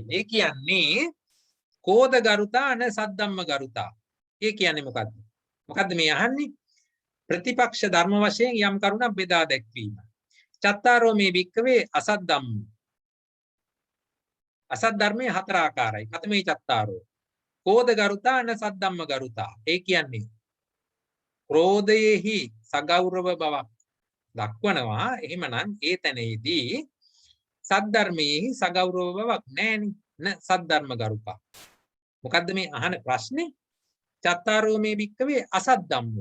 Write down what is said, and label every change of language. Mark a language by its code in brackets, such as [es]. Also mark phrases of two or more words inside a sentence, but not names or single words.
[si] ඒ කියන්නේ [pi] කෝද ගරුතා න සද්දම්ම ගරුතා. [si] ඒ කියන්නේ මොකද්ද? මොකද්ද මේ අහන්නේ? ප්‍රතිපක්ෂ ධර්ම වශයෙන් යම් කරුණක් බෙදා දැක්වීම. [pi] චත්තාරෝ මේ භික්කවේ අසත් ධම්ම. [si] අසත් ධර්මයේ හතර ආකාරයි. [pi] කතමේ චත්තාරෝ. කෝද ගරුතා න සද්දම්ම ගරුතා. [si] ඒ කියන්නේ ක්‍රෝධයේහි සගෞරව බවක් දක්වනවා. එහෙමනම් ඒ තැනේදී සද්ධර්මයේහි සගෞරව බවක් නැහෙනි. [pi] න සද්ධර්ම ගරුකා. [si] මොකද්ද මේ අහන ප්‍රශ්නේ? [pi] චත්තාරෝ මේ භික්කවේ අසත් ධම්මෝ.